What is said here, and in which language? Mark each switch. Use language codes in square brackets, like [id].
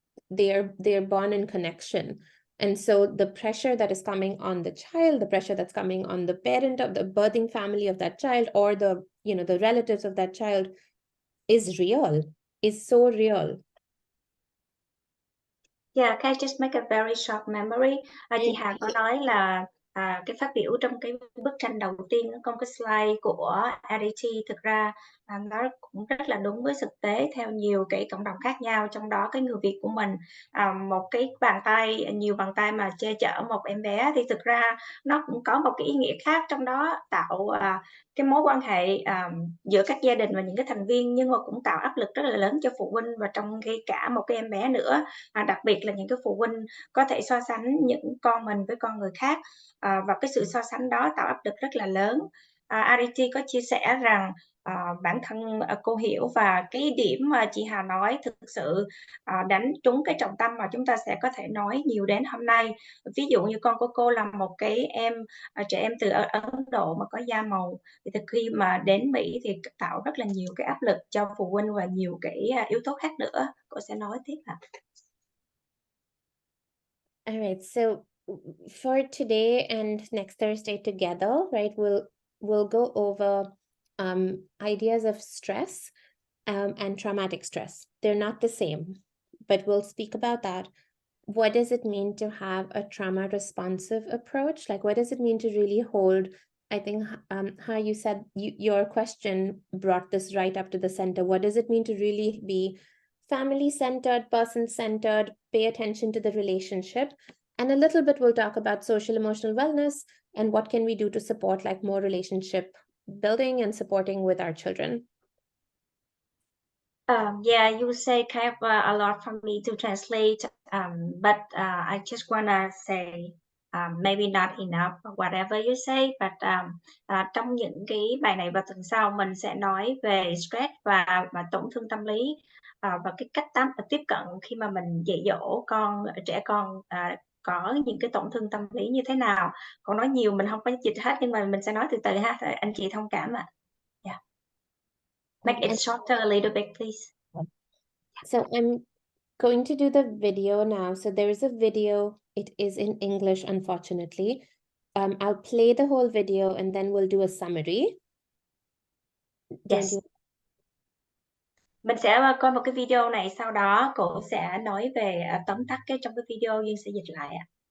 [en] They're born in connection. And so the pressure that is coming on the child, the pressure that's coming on the parent of the birthing family of that child, or the, the relatives of that child is real, is so real. Yeah, can I just make a very short memory? [vi] Chị Hà có nói là cái phát biểu trong cái bức tranh đầu tiên trong cái slide của Aditi thực ra nó cũng rất là đúng với thực tế theo nhiều cái cộng đồng khác nhau, trong đó cái người Việt của mình, một cái bàn tay, nhiều bàn tay mà che chở một em bé thì thực ra nó cũng có một cái ý nghĩa khác, trong đó tạo cái mối quan hệ giữa các gia đình và những cái thành viên, nhưng mà cũng tạo áp lực rất là lớn cho phụ huynh và trong khi cả một cái em bé nữa, đặc biệt là những cái phụ huynh có thể so sánh những con mình với con người khác, và cái sự so sánh đó tạo áp lực rất là lớn. Aditi có chia sẻ rằng bản thân cô hiểu, và cái điểm mà chị Hà nói thực sự đánh trúng cái trọng tâm mà chúng ta sẽ có thể nói nhiều đến hôm nay. Ví dụ như con của cô là một cái trẻ em từ Ấn Độ mà có da màu, thì từ khi mà đến Mỹ thì tạo rất là nhiều cái áp lực cho phụ huynh và nhiều cái yếu tố khác nữa. Cô sẽ nói tiếp ạ. [en] All right, so for today and next Thursday together, right, we'll go over ideas of stress and traumatic stress. They're not the same, but we'll speak about that. What does it mean to have a trauma responsive approach? Like, what does it mean to really hold? I think how you said your question brought this right up to the center. What does it mean to really be family-centered, person-centered, pay attention to the relationship? And a little bit we'll talk about social emotional wellness and what can we do to support like more relationship building and supporting with our children. Yeah, you say kind of a lot for me to translate, but I just wanna say maybe not enough, whatever you say, but [vi] trong những cái bài này và tuần sau mình sẽ nói về stress và tổn thương tâm lý, và cái cách tiếp cận khi mà mình dạy dỗ trẻ con có những cái tổn thương tâm lý như thế nào. Còn nói nhiều mình không có dịch hết, nhưng mà mình sẽ nói từ từ ha, anh chị thông cảm ạ. [en] Yeah. Make it shorter a little bit, please. So I'm going to do the video now. So there is a video. It is in English, unfortunately. I'll play the whole video and then we'll do a summary. Yes. [vi] Mình sẽ coi một cái video này, sau đó cô sẽ nói về tóm tắt trong cái video, Duyên sẽ dịch lại ạ.